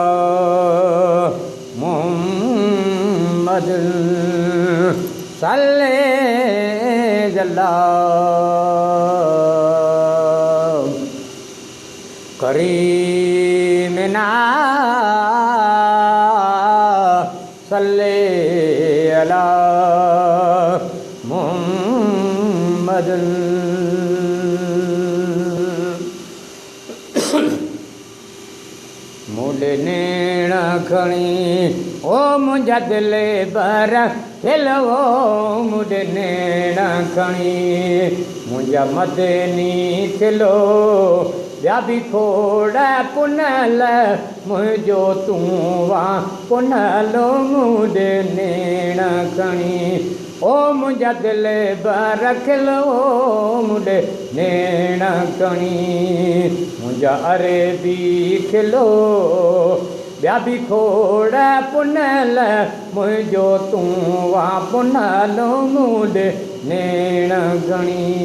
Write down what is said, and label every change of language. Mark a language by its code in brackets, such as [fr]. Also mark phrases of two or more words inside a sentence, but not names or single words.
[ar] محمد صلى على كريمنا صلى على [sd] मुहम्मद मुंडे नेण खणी ओ मुंहिंजा दिल बर खिलो मुंडे नेण खणी मुंहिंजा मदनी खिलो ॿिया बि खोड़ पुनल मुंहिंजो तूं वां पुनलो मुंडे नेण खणी ओ मुंहिंजा दिल बर खिलो मुंडे नेण खणी मुंहिंजा अरेबी खिलो ॿिया बि खोड़ पुनल मुंहिंजो तूं वां पुनलो मुंडे नेण खणी